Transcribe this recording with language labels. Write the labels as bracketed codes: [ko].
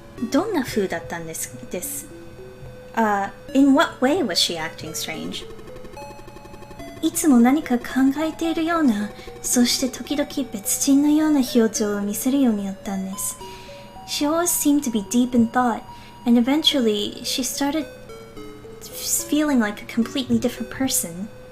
[ja] どんな風だったんです。 [en] In what way was she acting strange? [ja] いつも何か考えているような、そして時々別人のような表情を見せるようになったんです。 [en] She always seemed to be deep in thought, and eventually she started feeling like a completely different person.